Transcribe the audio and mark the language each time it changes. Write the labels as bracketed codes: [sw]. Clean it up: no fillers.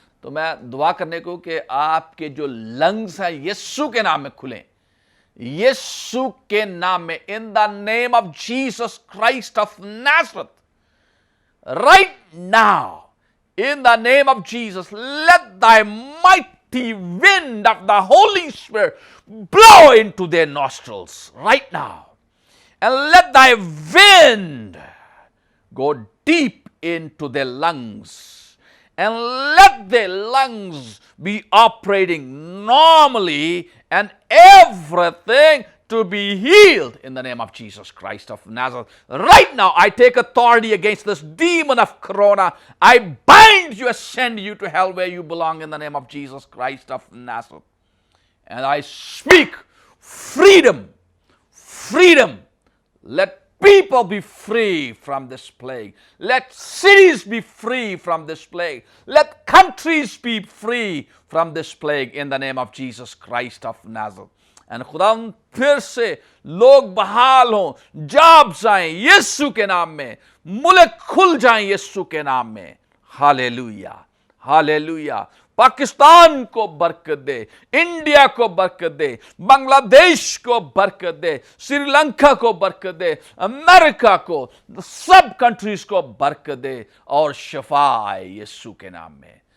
[ur] تو میں دعا کرنے کو کہ آپ کے جو لنگز ہیں یسوع کے نام میں [en] کھلیں, یسوع کے نام میں, in the name of Jesus Christ of Nazareth, right now, in the name of Jesus, let thy mighty wind of the Holy Spirit blow into their nostrils right now. And let thy wind go deep into their lungs. And let their lungs be operating normally and everything to be healed in the name of Jesus Christ of Nazareth. Right now, I take authority against this demon of corona. I bind you and send you to hell where you belong in the name of Jesus Christ of Nazareth. And I speak freedom, freedom. Let people be free from this plague. Let cities be free from this plague. Let countries be free from this plague in the name of Jesus Christ of Nazareth. [ur] And خداوند پھر سے لوگ بحال ہوں, jobs آئیں یسوع کے نام میں, ملک کھل جائیں یسوع کے نام میں. ہاللیلویہ, ہاللیلویہ. پاکستان کو برکت دے, انڈیا کو برکت دے, بنگلہ دیش کو برکت دے, سری لنکا کو برکت دے, امریکہ کو, سب کنٹریز کو برکت دے, اور شفا آئے یسوع کے نام میں.